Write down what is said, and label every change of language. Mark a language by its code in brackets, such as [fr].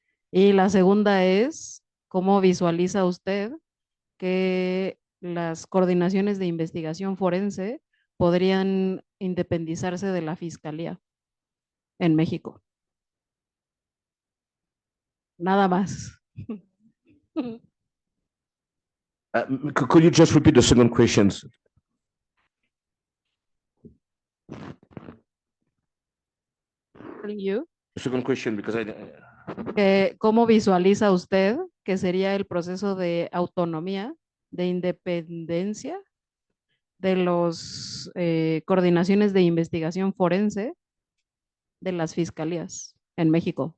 [es] Y la segunda es, ¿cómo visualiza usted que las coordinaciones de investigación forense podrían independizarse de la Fiscalía en México? Nada más. [en] Could you just repeat the second question? You. The second question, because [es] ¿Cómo visualiza usted que sería el proceso de autonomía, de independencia de las coordinaciones de investigación forense de las fiscalías en México?